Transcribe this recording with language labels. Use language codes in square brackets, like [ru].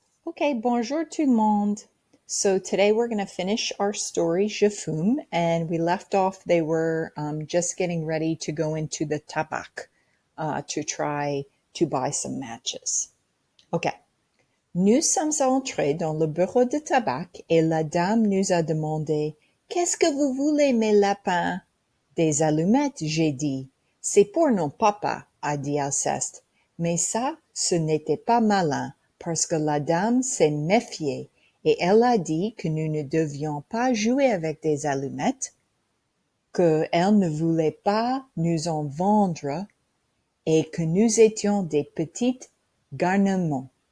[fr] Okay, bonjour tout le monde. [en] So today we're going to finish our story, Je fume, and we left off, they were just getting ready to go into the tabac to try to buy some matches. Okay. [fr] Nous sommes entrés dans le bureau de tabac et la dame nous a demandé « Qu'est-ce que vous voulez, mes lapins ?» « Des allumettes, j'ai dit. « C'est pour nos papas, a dit Alceste. Mais ça, ce n'était pas malin, parce que la dame s'est méfiée et elle a dit que nous ne devions pas jouer avec des allumettes, qu'elle ne voulait pas nous en vendre et que nous étions des petites garnements.